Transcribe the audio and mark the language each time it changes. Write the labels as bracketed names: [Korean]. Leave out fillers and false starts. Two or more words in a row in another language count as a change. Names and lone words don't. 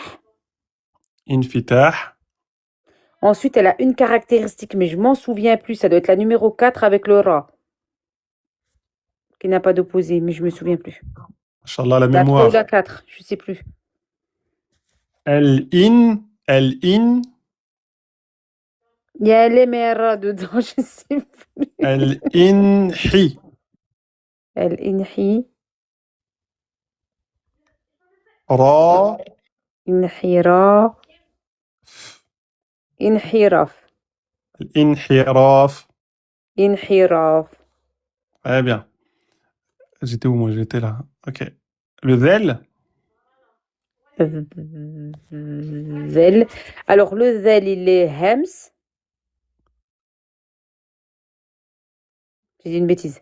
[French] infitah, Ensuite, elle a une caractéristique, mais je m'en souviens plus. Ça doit être la numéro 4 avec le Ra, qui n'a pas d'opposé, mais je me souviens plus. [Arabic] Inch'Allah, [French] la La 3 ou mémoire. la 4, je sais plus. El-in, el-in, Il y a l'Emera dedans, je sais plus. el-inhi, El Inhi, ra, Inhira, Inhiraf, el-inhiraf. Inhiraf. Très bien. J'étais où, moi? J'étais là. Ok. Le zel, Zel. Alors, le Zel, il est Hems. J'ai dit une bêtise.